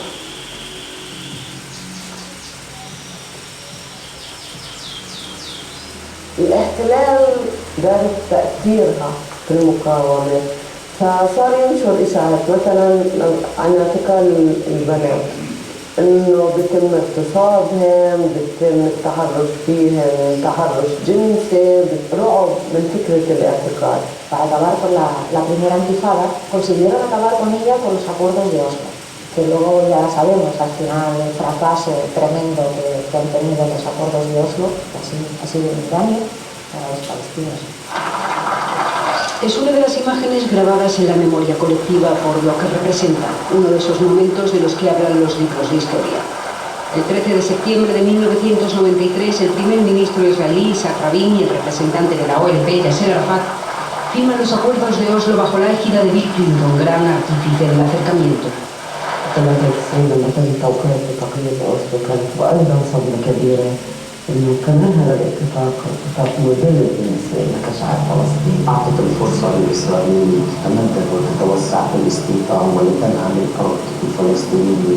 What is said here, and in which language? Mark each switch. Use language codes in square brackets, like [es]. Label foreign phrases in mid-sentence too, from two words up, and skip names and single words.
[ar] الاحتلال دارت تأثيرها في المقاومة، فصار ينشر إشاعات مثلا عن اعتقال البنات، إنه بيتم اغتصابهم، بيتم التحرش فيهم تحرش جنسي، رعب من فكرة الاعتقال. [es] Para acabar con la primera intifada, consiguieron acabar con ella con los acuerdos de Oslo, que luego ya sabemos al final el fracaso tremendo que han tenido los acuerdos de Oslo, que ha sido un daño para los palestinos. Es una de las imágenes grabadas en la memoria colectiva por lo que representa uno de esos momentos de los que hablan los libros de historia. El 13 de septiembre de 1993, el primer ministro israelí, Isaac Rabin, y el representante de la OLP, Yasser Arafat, firman los acuerdos de Oslo bajo la égida de Bill Clinton, gran artífice del acercamiento. [ar] 93 لما تم توقيع اتفاقية أوسلو كانت وأيضا صدمة كبيرة، إنه كمان هذا الاتفاق مذل بالنسبة لنا كشعب فلسطيني، أعطت الفرصة لإسرائيل تتمدد وتتوسع في الاستيطان ولتنهى من الأرض الفلسطينية.